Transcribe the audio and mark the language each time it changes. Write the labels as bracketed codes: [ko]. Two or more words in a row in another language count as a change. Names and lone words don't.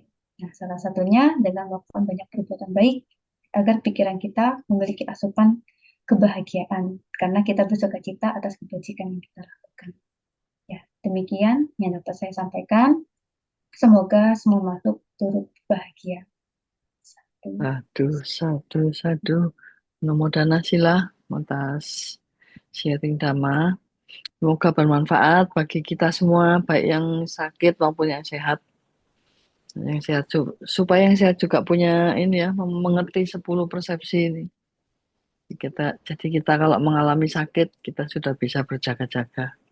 [id] Nah, salah satunya dengan melakukan banyak perbuatan baik agar pikiran kita memiliki asupan kebahagiaan karena kita bersuka cita atas kebajikan yang kita lakukan. Ya, demikian yang dapat saya sampaikan. Semoga semua makhluk turut bahagia. Satu. [pi] Sadu, sadu, sadu. Namo Dana Sila [id] atas sharing Dhamma. Semoga bermanfaat bagi kita semua, baik yang sakit maupun yang sehat. Yang sehat supaya yang sehat juga punya ini ya, mengerti 10 persepsi ini. Jadi kita kalau mengalami sakit, kita sudah bisa berjaga-jaga.